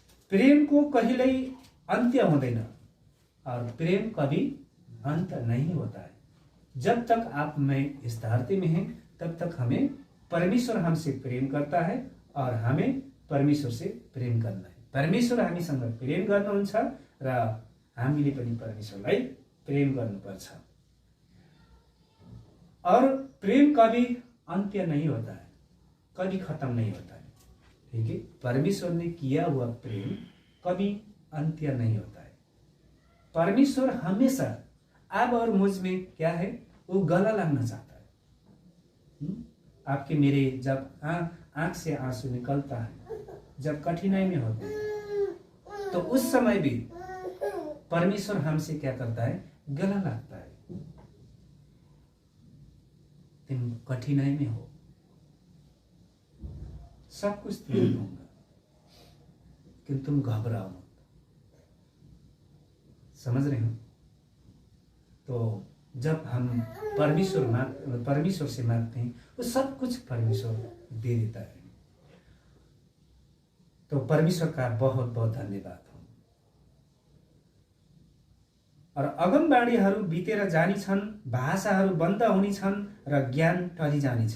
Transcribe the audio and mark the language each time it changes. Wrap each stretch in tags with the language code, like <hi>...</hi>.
<ne>प्रेम को कहिल्यै अन्त्य हुँदैन,</ne> <hi>और प्रेम कभी अंत नहीं होता है। जब तक आप में इस धरती में हैं, तब तक हमें परमेश्वर हमसे प्रेम करता है, और हमें परमेश्वर से प्रेम करना है।</hi> <ne>परमेश्वर हामीसँग प्रेम गर्नुहुन्छ, र हामीले पनि परमेश्वरलाई प्रेम गर्नुपर्छ।</ne> <hi>और प्रेम कभी अंत्य नहीं होता है, कभी खत्म नहीं होता है। ठीक है, परमेश्वर ने किया हुआ प्रेम कभी अंत्य नहीं होता है। परमेश्वर हमेशा आप और मुझ में क्या है, वो गला लगना चाहता है। आपके मेरे जब आंख से आंसू निकलता है, जब कठिनाई में होते हैं, तो उस समय भी परमेश्वर हमसे क्या करता है, गला लगता है। तुम कठिनाई में हो, सब कुछ तुम दूंगा, लेकिन तुम घबराओ मत। समझ रहे हो? तो जब हम परमेश्वर से मांगते हैं, वो सब कुछ परमेश्वर दे देता है। तो परमेश्वर का बहुत बहुत धन्यवाद हो।</hi> <ne>और अगमबाणीहरू बितेर जानेछन्, भाषाहरू बन्द हुनेछन्, र ज्ञान टलिजानेछ।</ne>